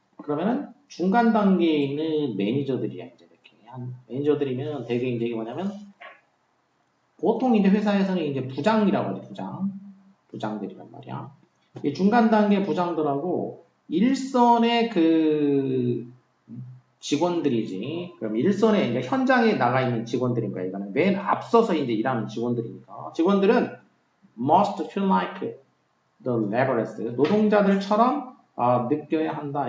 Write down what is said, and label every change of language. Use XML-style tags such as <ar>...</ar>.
<ko>그러면은 중간 단계에 있는 매니저들이야 이제 이렇게 한 매니저들이면 되게 이제 뭐냐면 보통 이제 회사에서는 이제 부장이라고 하지 부장들이란 말이야. 이 중간 단계 부장들하고 일선의 그 직원들이지. 그럼 일선에 이제 현장에 나가 있는 직원들인 거야. 이거는 맨 앞서서 이제 일하는 직원들이니까.</ko> <en>직원들은 must feel like the laborers.</en> <ko>노동자들처럼 느껴야 한다.</ko>